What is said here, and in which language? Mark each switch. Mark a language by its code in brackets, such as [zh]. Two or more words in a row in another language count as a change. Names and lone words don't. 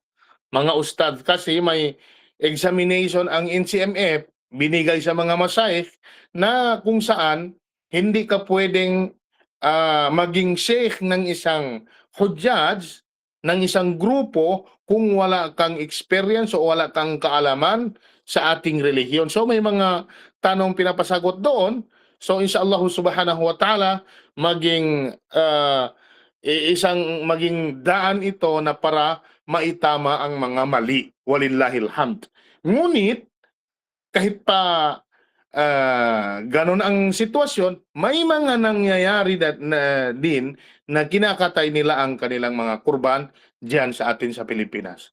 [tl] Mga ustad kasi may examination ang NCMF binigay sa mga masyayikh na kung saan hindi ka pwedeng maging sheikh ng isang hujjaj, ng isang grupo, kung wala kang experience o wala kang kaalaman sa ating relihiyon. So may mga tanong pinapasagot doon. So [ar] إن شاء الله سبحانه وتعالى, [tl] maging maging daan ito na para maitama ang mga mali. [ar] ولله الحمد. [tl] Ngunit kahit pa ganon ang sitwasyon, may mga nangyayari din na kinakatay nila ang kanilang mga kurban diyan sa atin sa Pilipinas.